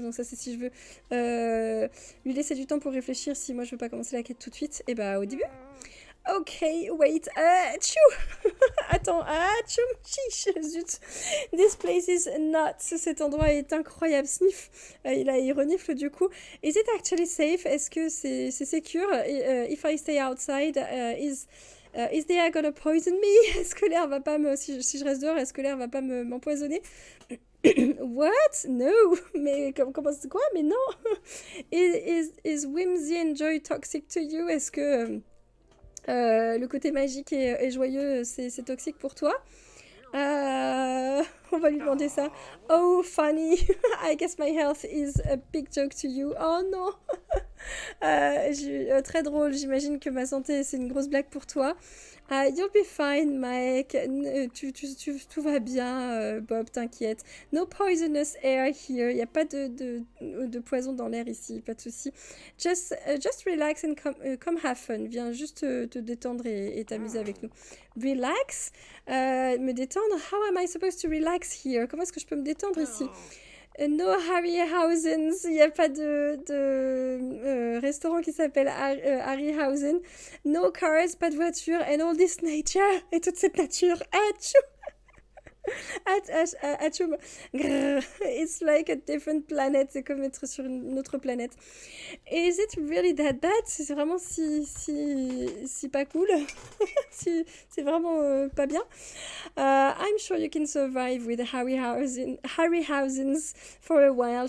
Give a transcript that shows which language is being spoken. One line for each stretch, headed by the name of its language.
French: Donc ça c'est si je veux lui laisser du temps pour réfléchir. Si moi je veux pas commencer la quête tout de suite, et au début.
English: Ok, wait,
French: tchou. Attends, tchou, chiche, zut.
English: This place is nuts.
French: Cet endroit est incroyable. Sniff, il renifle du coup.
English: Is it actually safe?
French: Est-ce que c'est secure?
English: If I stay outside, is the air gonna poison me?
French: Est-ce que l'air va pas si je reste dehors, est-ce que l'air va pas m'empoisonner?
English: What? No.
French: Mais comment c'est quoi? Mais non.
English: Is whimsy and joy toxic to you?
French: Est-ce que le côté magique et joyeux, c'est toxique pour toi? On va lui demander ça.
English: Oh, funny. I guess my health is a big joke to you.
French: Oh non. Très drôle, j'imagine que ma santé, c'est une grosse blague pour toi.
English: You'll be fine, Mike.
French: Tout va bien, Bob, t'inquiète.
English: No poisonous air here.
French: Il n'y a pas de poison dans l'air ici, pas de souci.
English: Just relax and come have fun.
French: Viens juste te détendre et t'amuser avec nous.
English: Relax?
French: Me détendre?
English: How am I supposed to relax here?
French: Comment est-ce que je peux me détendre ici? No Harryhausen's, il n'y a pas de restaurant qui s'appelle Harryhausen.
English: No cars,
French: pas de voiture,
English: and all this nature,
French: et toute cette nature. Achou! Achou!
English: It's like a different planet,
French: c'est comme être sur une autre planète.
English: Is it really that bad?
French: C'est vraiment si pas cool? C'est vraiment pas bien?
English: I'm sure you can survive with Harryhausen's for a while.